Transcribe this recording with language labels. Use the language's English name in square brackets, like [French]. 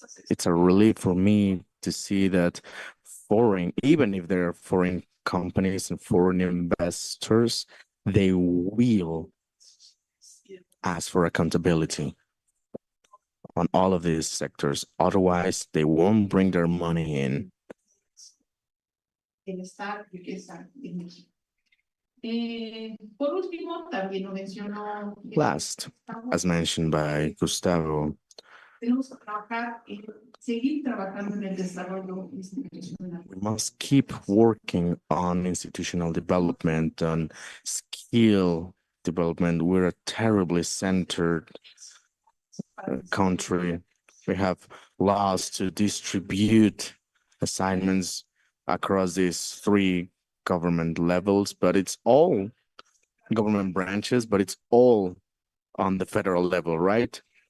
[English] It's a relief for me to see that even if they're foreign companies and foreign investors, they will ask for accountability on all of these sectors. Otherwise, they won't bring their money in. [Spanish] bienestar, riqueza en México. Por último, también lo mencionó. [English] Last, as mentioned by Gustavo, [Spanish] Tenemos que seguir trabajando en el desarrollo institucional. [English] we must keep working on institutional development, on skill development. We're a terribly centered country. We have laws to distribute assignments across these three government levels, but it's all government branches, but it's all on the federal level, right?